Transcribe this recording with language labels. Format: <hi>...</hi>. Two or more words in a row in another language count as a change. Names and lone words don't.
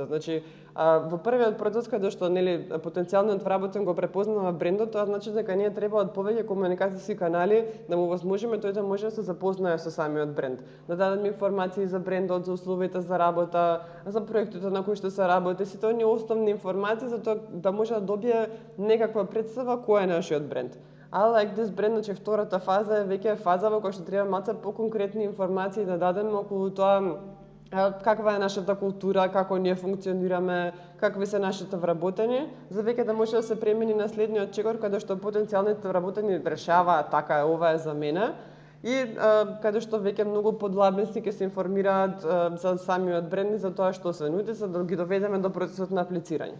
<mk>Значи, во првиот процес каде што потенцијалниот вработен го препознава брендот, тоа значи дека ние требаат повеќе комуникацијски канали да му возможиме тој да може да се запознае со самиот бренд. Да дадеме информации за брендот, за условите за работа, за проектите на кои што се работи, сите оние основни информации за тоа да може да добие некаква представа кој е нашиот бренд.</mk> <en>I like this brand,</en> <mk>значи втората фаза е веќе фаза во која што треба малце поконкретни информации да дадеме околу тоа каква е нашата култура, како ние функционираме, какви се нашите вработени, за веќе да може да се премини на следниот чекор каде што потенцијалните вработени решаваат така е, ова е за мене, и каде што веќе многу подлабенски ќе се информираат за самиот бренд и за тоа што се нуди, за да ги доведеме до процесот на аплицирање.</mk>